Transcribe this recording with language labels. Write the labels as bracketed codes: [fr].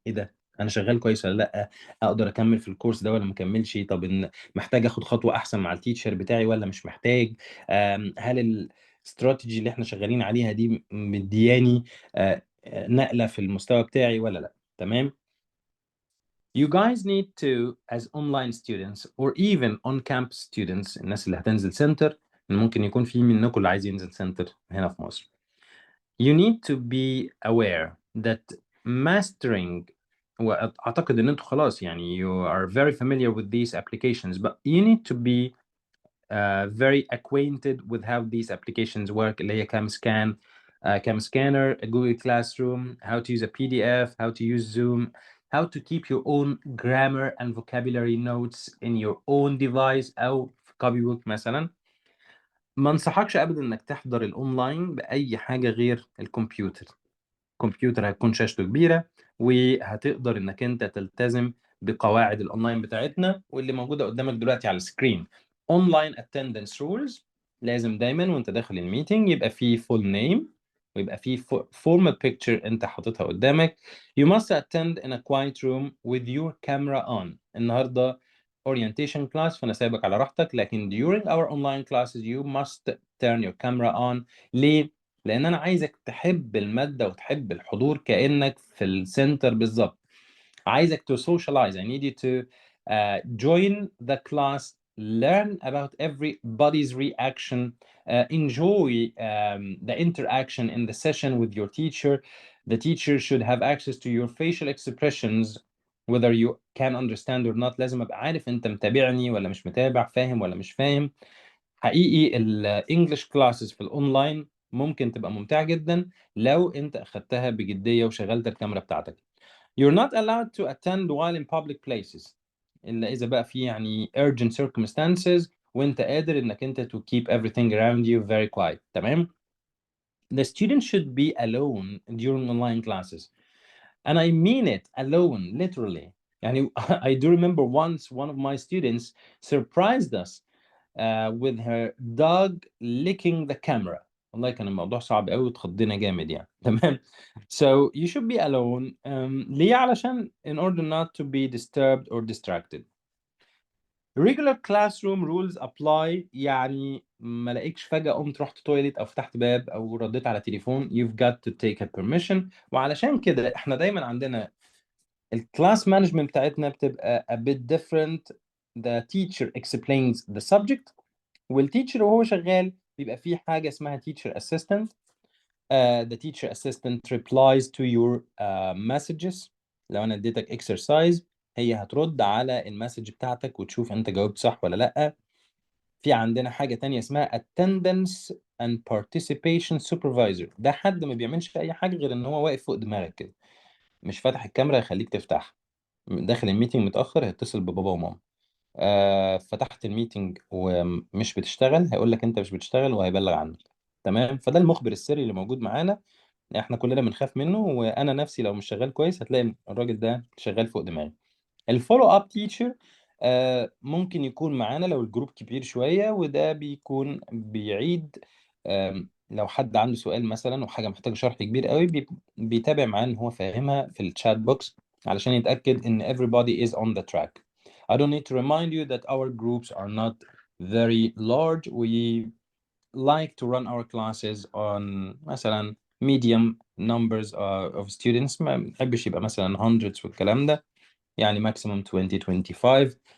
[ar] ايه ده، انا شغال كويس ولا لا؟ اقدر اكمل في الكورس ده ولا ما اكملش؟ طب إن محتاج اخد خطوه احسن مع التيتشر بتاعي ولا مش محتاج؟ هل الاستراتيجي اللي احنا شغالين عليها دي مدياني نقله في المستوى بتاعي ولا لا؟ تمام. [en] You guys need to as online students or even on campus students، [ar] الناس اللي هتنزل سنتر، ممكن يكون في منكم اللي عايز ينزل سنتر هنا في مصر. [en] You need to be aware that mastering، [ar] واعتقد ان انتوا خلاص يعني [en] you are very familiar with these applications, but you need to be very acquainted with how these applications work اللي هي cam scan, cam scanner, Google Classroom, how to use a PDF, how to use Zoom, how to keep your own grammar and vocabulary notes in your own device أو في copybook مثلا. [ar] ما انصحكش ابدا انك تحضر الاونلاين باي حاجه غير الكمبيوتر. الكمبيوتر هتكون شاشته كبيره وهتقدر انك انت تلتزم بقواعد الاونلاين بتاعتنا واللي موجوده قدامك دلوقتي على السكرين. اونلاين اتندنس رولز، لازم دايما وانت داخل الميتنج يبقى فيه فول نيم ويبقى فيه فورمال بيكتشر انت حاططها قدامك. [en] You must attend in a quiet room with your camera on. النهارده orientation class [ar] فانا سايبك على راحتك، لكن [en] during our online classes you must turn your camera on. [ar] ليه؟ لان انا عايزك تحب الماده وتحب الحضور كانك في السنتر بالظبط. عايزك [en] to socialize. I need you to join the class, learn about everybody's reaction, enjoy the interaction in the session with your teacher. The teacher should have access to your facial expressions whether you can understand or not. [ar] لازم ابقى عارف انت متابعني ولا مش متابع، فاهم ولا مش فاهم. حقيقي الانجليش كلاسز في الاونلاين ممكن تبقى ممتعة جدا لو انت اخدتها بجدية وشغلت الكاميرا بتاعتك. [en] You're not allowed to attend while in public places [ar] إلا إذا بقى في يعني [en] urgent circumstances [ar] وأنت قادر إنك أنت [en] to keep everything around you very quiet. تمام؟ The student should be alone during online classes. And I mean it, alone, literally. يعني I do remember once one of my students surprised us with her dog licking the camera. [ar] والله كان الموضوع صعب قوي وتخضينا جامد يعني. تمام. [en] So you should be alone. ليه؟ علشان in order not to be disturbed or distracted. Regular classroom rules apply. [ar] يعني ما لاقيكش فجأة قمت رحت تويليت أو فتحت باب أو رديت على تليفون. [en] You've got to take a permission. [ar] وعلشان كده احنا دايما عندنا الكلاس مانجمنت بتاعتنا بتبقى [en] a bit different. The teacher explains the subject [ar] والتيتشر وهو شغال بيبقى فيه حاجة اسمها [en] teacher assistant. The teacher assistant replies to your messages. [ar] لو أنا اديتك exercise هي هترد على المسج بتاعتك وتشوف أنت جاوبت صح ولا لأ. في عندنا حاجة تانية اسمها attendance and participation supervisor. ده حد ما بيعملش أي حاجة غير إن هو واقف فوق دماغك كده، مش فاتح الكاميرا يخليك تفتحها. داخل الميتنج متأخر هيتصل ببابا وماما. فتحت الميتنج ومش بتشتغل هيقول لك انت مش بتشتغل وهيبلغ عنك. تمام. فده المخبر السري اللي موجود معانا، احنا كلنا بنخاف منه، وانا نفسي لو مش شغال كويس هتلاقي الراجل ده شغال فوق دماغي. الفولو اب تيتشر ممكن يكون معانا لو الجروب كبير شويه، وده بيكون بيعيد لو حد عنده سؤال مثلا وحاجه محتاجه شرح كبير قوي بيتابع معاه ان هو فاهمها في الشات بوكس علشان يتاكد ان [en] everybody is on the track. I don't need to remind you that our groups are not very large. We like to run our classes on مثلا medium numbers of students. [ar] ما بنحبش يبقى مثلا hundreds والكلام ده، يعني maximum 20 25.